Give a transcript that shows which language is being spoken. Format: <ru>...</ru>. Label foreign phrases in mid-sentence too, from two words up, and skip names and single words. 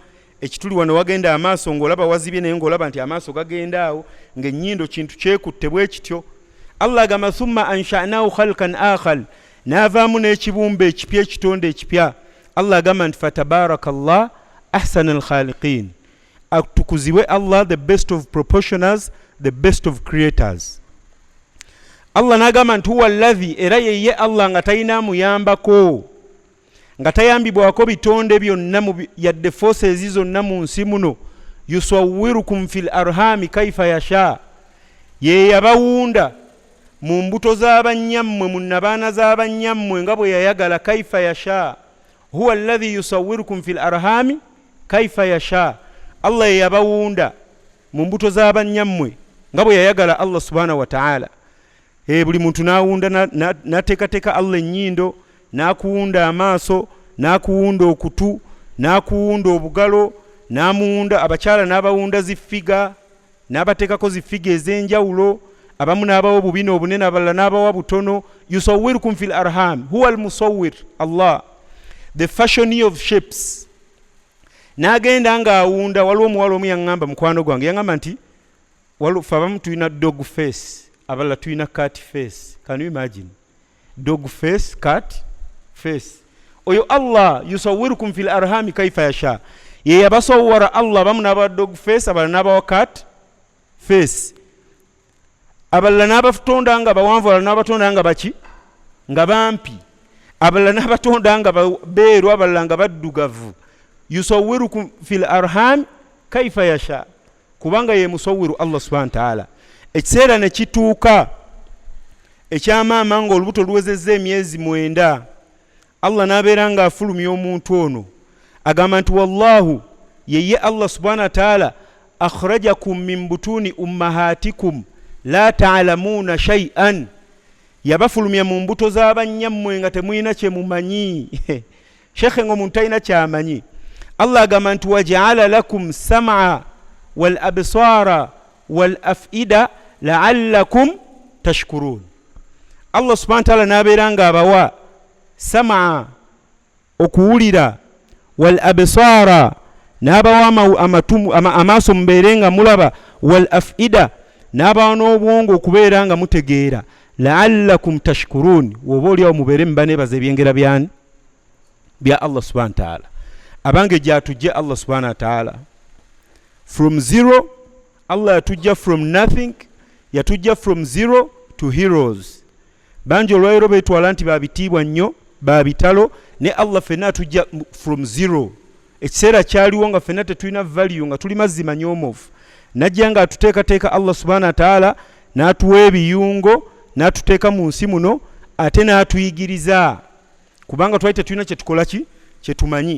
<lg>Ekituli wano wagenda amaaso ng'olaba wazibye, naye ng'olaba nti amaaso gagenda awo, ng'ennyindo kintu kyekutte bwe kityo. Allah agamba</lg> <ar>ثم أنشأناه خلقا آخر,</ar> <lg>n'avaamu n'ekibumba ekipya, ekitonde ekipya. Allah agamba nti</lg> <ar>فتبارك الله أحسن الخالقين,</ar> <lg>atukuzibwe Allah,</lg> <en>the best of proportioners, the best of creators.</en> <lg>Allah n'agamba nti</lg> <ar>هو الذي,</ar> <lg>era yeye Allah nga talina muyambako, nga tayambibwako bitonde byonna yadde forces zonna mu nsi muno.</lg> <ar>يصوركم في الأرحام كيف يشاء,</ar> <lg>ye yabawunda mu mbuto z'abanyammwe mu nnabaana z'abanyammwe nga bwe yayagala</lg> <ar>كيف يشاء هو الذي يصوركم في الأرحام كيف يشاء</ar> <lg>Allah yabawunda mu mbuto z'abanyammwe nga bwe yayagala Allah</lg> <ar>سبحانه وتعالى.</ar> <lg>Buli muntu n'awunda n'ateekateeka Allah ennyindo, n'akuwunda amaaso, n'akuwunda okutu, n'akuwunda obugalo, n'amuwunda abakyala n'abawunda ziffiga, n'abateekako ziffiga ez'enjawulo, abamu n'abawa bubina obunene abalala n'abawa butono.</lg> <ar>يصوركم في الأرحام هو المصور Allah,</ar> <en>the fashioner of shapes.</en> <lg>N'agenda ng'awunda. Waliwo omuwala omu yaŋŋamba, mukwano gwange yaŋŋamba nti fe abamu tulina</lg> <en>dog face,</en> <lg>abalala tulina</lg> <en>cat face. Can you imagine? Dog face, cat face.</en> <ar>Oyo Allah يصوركم في الأرحام كيف يشاء,</ar> <lg>ye yabasawwara Allah abamu n'abawa</lg> <en>dog face</en> <lg>abalala n'abawa</lg> <en>cat face,</en> <lg>abalala n'abatonda nga bawanvu abalala n'abatonda nga baki nga bampi, abalala n'abatonda nga beeru abalala nga baddugavu.</lg> <ar>يصوركم في الأرحام كيف يشاء,</ar> <lg>kubanga ye musawwiru Allah</lg> <ar>سبحانه وتعالى.</ar> <lg>Ekiseera ne kituuka ekyamaama nga olubuto luwezezza emyezi 9, Allah n'abeera nga afulumya omuntu ono agamba nti wallahu yeye Allah</lg> <ar>سبحانه وتعالى أخرجكم من بطون أمهاتكم لا تعلمون شيئا,</ar> <lg>yabafulumya mu mbuto z'abanyammwe nga temuyina kye mumanyi. Shekhe ng'omuntu talina kyamanyi.</lg> <ar>Allah</ar> <lg>agamba nti</lg> <ar>وجعل لكم السمع والأبصار والأفئدة لعلكم تشكرون.</ar> <lg>Allah</lg> <ar>سبحانه وتعالى</ar> <lg>n'abeera nga abawa sam'a okuwulira,</lg> <ar>والأبصار</ar> <lg>n'abawa amaaso mubeere nga mulaba,</lg> <ar>والأفئدة</ar> <lg>n'abawa n'obwongo okubeera nga mutegeera,</lg> <ar>لعلكم تشكرون,</ar> <lg>woba oliawo mubeere mubaneebaza ebyengera byani bya Allah</lg> <ar>سبحانه وتعالى.</ar> <lg>Abange gyatujje Allah</lg> <ar>سبحانه وتعالى</ar> <en>from zero.</en> <lg>Allah yatujja</lg> <en>from nothing,</en> <lg>yatujja</lg> <en>from zero to heroes.</en> <lg>Banji olwairo betwala nti babitiibwa nnyo, babitalo, ne Allah fenna atujja</lg> <en>from zero.</en> <lg>Ekiseera kyaliwo nga fenna tetulina value, nga tuli mazima nyomofu. Najja nga atuteekateeka Allah</lg> <ar>سبحانه وتعالى,</ar> <lg>n'atuwa ebiyungo, n'atuteeka mu nsi muno, ate n'atuyigiriza, kubanga twali tetulina kye tukola kye tumanyi.</lg>